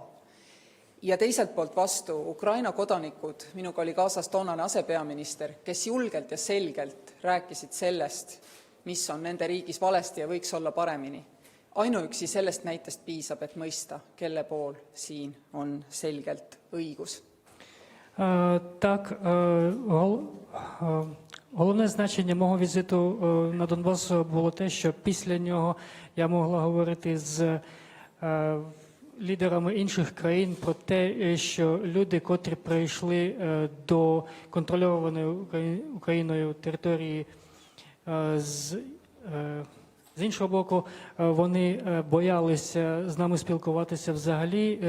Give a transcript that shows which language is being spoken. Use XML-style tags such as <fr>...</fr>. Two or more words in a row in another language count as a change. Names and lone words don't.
<et>Ja teiselt poolt vastu Ukraina kodanikud, minuga oli kaasas toonane asepeaminister, kes julgelt ja selgelt rääkisid sellest, mis on nende riigis valesti ja võiks olla paremini. Ainuüksi sellest näitest piisab, et mõista, kelle pool siin on selgelt õigus.</et> <uk>Так, головне значення мого візиту на Донбас було те, що після нього я могла говорити з лідерами інших країн про те, що люди, котрі прийшли до контрольованої Україною території з іншого боку, вони боялися з нами спілкуватися взагалі.</uk>